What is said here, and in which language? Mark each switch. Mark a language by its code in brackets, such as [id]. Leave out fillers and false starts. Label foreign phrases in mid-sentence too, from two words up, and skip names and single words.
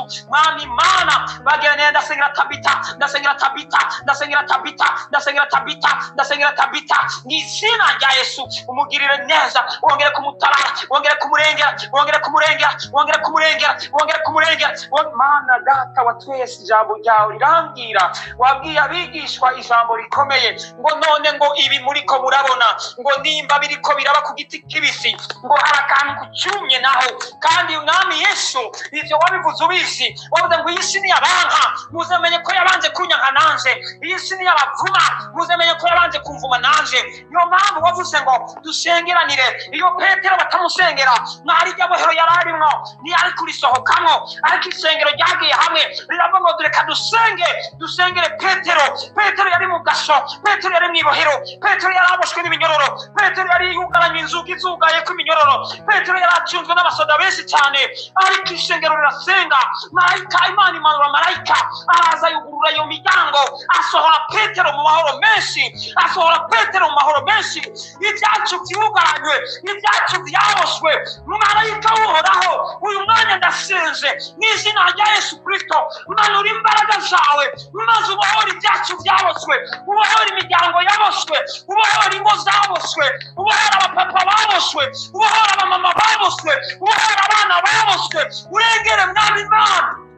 [rn] Mwami Imana bagerane, ndasengera Tabita, ndasengera Tabita, ndasengera Tabita, ndasengera Tabita, ndasengera Tabita mu izina rya Yesu. Umugirire neza, wongere kumutabara, wongere kumurengera, wongere kumurengera, wongere kumurengera, wongere kumurengera. Mana data wa twese, ijambo ryawe rirambwira, wabwiye abigishwa ijambo rikomeye ngo none ngo ibi muriko murabona ngo nimba biriko biraba ku giti kibisi ngo hari akantu kucyumye naho, kandi mwami Yesu ivyo wabivuze ubizi. Wavuze ngo iyi si ni yabanka, muzamenye ko yabanje kunyanka nanje, iyi si ni yabavuma, muzamenye ko yabanje kumvuma nanje. Niyo mpamvu wavuze ngo dusengeranire. Iyo Petero batamusengera, mwari rya bohero yararimwo ntiyari kurisohokamo, ariko isengero ryagiye hamwe riravuga ngo reka dusengere Petero. Petero yari mu gasho, Petero yari mw'ibohero, Petero yari aboshwe n'iminyororo, Petero yari yugaranye inzugi zugaye ku minyororo, Petero yari acunzwe n'abasoda benshi cyane, ariko isengero rirasenga. Marayika Imana imanura marayika araza yugurura iyo miryango, asohora Petero mu mahoro menshi, asohora Petero mu mahoro menshi. Ibyacu byugaranywe, ibyacu byaboshwe, marayika uhoraho uyu mwanya ndasenze mu izina rya Yesu Kristo, manura imbaraga zawe maze ubohore ibyacu byaboshwe, ubohore imiryango yaboshwe, ubohore ingo zaboshwe, ubohore abapapa baboshwe, ubohore abamama baboshwe, ubohore abana baboshwe, urengere mwami Imana